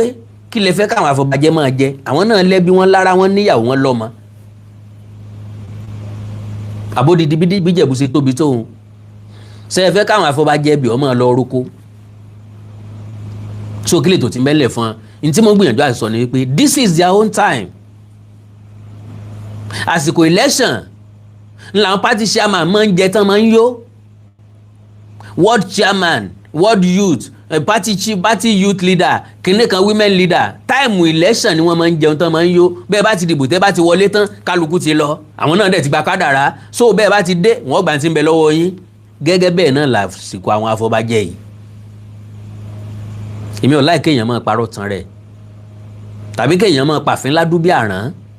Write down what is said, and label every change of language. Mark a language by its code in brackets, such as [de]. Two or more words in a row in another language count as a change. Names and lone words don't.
[yo] Kí lẹ fẹ́ káwọn afọbajẹ máa jẹ? Àwọn náà lẹ́bi wọn lára, wọn níyàwó wọn lọ́mọ. Àbódìdí bí Ìjẹ̀bú ṣe tóbi tóun, ṣé ẹ fẹ́ káwọn afọbajẹ bí ọmọ lọ roko? So kí lè tó ti mẹ́lẹ̀ fún un tí mo gbìyànjú àti sọ ni wípé [en] this is their own time. [yo] Àsìkò election làwọn [en] party chairman [yo] máa ń jẹ tán máa ń yó. [en] World chairman, world youth, party chief, party youth leader, [yo] kìnìkan [en] women leader, [yo] táìmù election ni wọ́n máa ń jẹun tán máa ń yó. Bẹ́ẹ̀ bá ti dìbò tẹ́ bá ti wọlé tán kálukú ti lọ, àwọn náà dẹ̀ ti gba kádàrá. So bẹ́ẹ̀ bá ti dé wọ́n gbà tí ń bẹ lọ́wọ́ yín. Gẹ́gẹ́ bẹ́ẹ̀ náà lásìkò àwọn afọbajẹ yìí. Èmi ò láì kéèyàn máa parọ́ tán rẹ̀ tàbí kéèyàn máa pàfin ládùúgbò àrán.